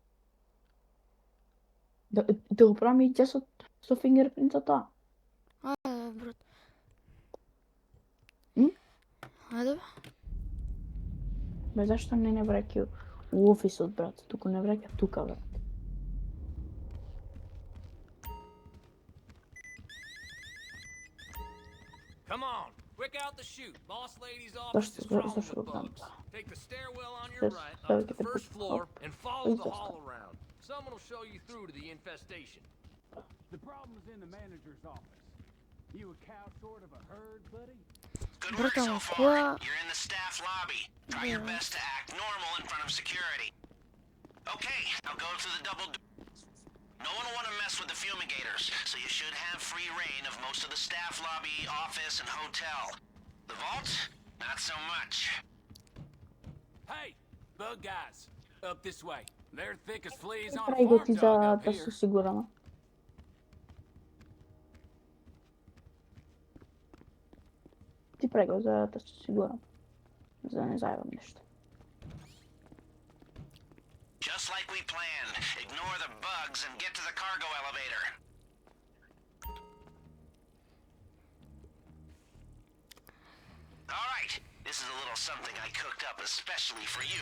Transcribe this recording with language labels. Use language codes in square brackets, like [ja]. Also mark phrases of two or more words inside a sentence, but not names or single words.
[mk] Да го правам и ќе со фингерпринтот тоа. Ајде, брат. М? Ајде бе. Бе, зашто не враќа у офисот, брат? Туку не враќа тука, брат. [en] Come on, quick out the chute. Boss lady's office is [mk] Зашто [en] crawling with [mk] го правам [en] bugs. [mk] тоа? [en] Take the stairwell on your Yes, right so up to the get first the floor up. and follow the Just hall around. Someone will show you through to the infestation. The problem's in the manager's office. You a cow short of a herd, buddy? Good work [mk] Брат, [en] so [mk] ама [en] far. [mk] која... [en] You're in the staff lobby. Try your best to act normal in front of security. Okay, now go to the double door. No one will want to mess with the fumigators, so you should have free reign of most of the staff lobby, office, and hotel. The vault? Not so much. Hey, bug guys, up this way. They're thick as fleas on a [mk] Прави го [en] farm [mk] ти [en] dog [mk] за [en] up [mk] да [en] here. [mk] се сигураме. Ти прави го за да се сигурам. За да не зајавам нешто. [en] Just like we planned. Ignore the bugs and get to the cargo elevator. Alright, this is a little something I cooked up especially for you.